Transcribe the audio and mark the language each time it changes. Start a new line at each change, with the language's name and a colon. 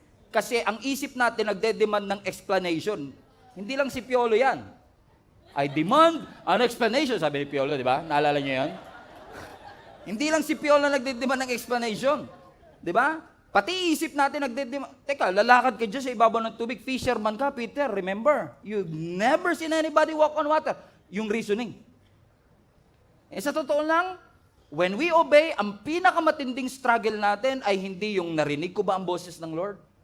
Filipino: Kasi ang isip natin nagde-demand ng explanation. Hindi lang si Piolo yan.
English: I demand an explanation,
Filipino: sabi ni Piolo, di ba? Naalala niyo yan? Hindi lang si Piolo nagde-demand ng explanation. Di ba? Pati isip natin nagde-demand. Teka, lalakad ka dyan sa ibabaw ng tubig. Fisherman ka, Peter.
English: Remember, you've never seen anybody walk on water.
Filipino: Yung reasoning. Sa totoo lang,
English: when we obey,
Filipino: ang pinakamatinding struggle natin ay hindi yung narinig ko ba ang boses ng Lord?